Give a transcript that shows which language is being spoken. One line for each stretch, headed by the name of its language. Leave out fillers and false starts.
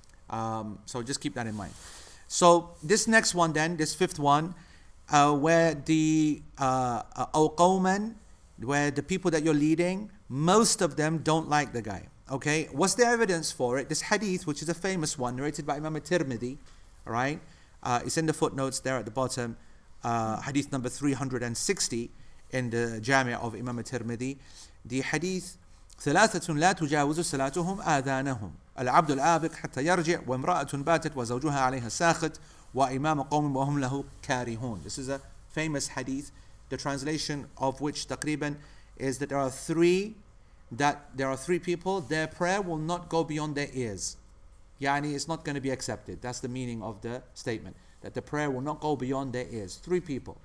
English: So just keep that in mind. So this next one then, this 5th one, where the qawman, where the people that you're leading, most of them don't like the guy. Okay, what's the evidence for it? This hadith, which is a famous one, narrated by Imam Tirmidhi, right? It's in the footnotes there at the bottom, hadith number 360 in the Jami' of Imam Tirmidhi. The hadith,
Arabic: ثلاثة لا تجاوز صلاتهم آذانهم العبد الآبق حتى يرجع وامرأة باتت وزوجها عليها ساخط وإمام قوم وهم له كارهون.
English: This is a famous hadith, the translation of which
Arabic: تقريبا
English: is that there are three people, their prayer will not go beyond their ears. It's not going to be accepted. That's the meaning of the statement, that the prayer will not go beyond their ears. 3 people.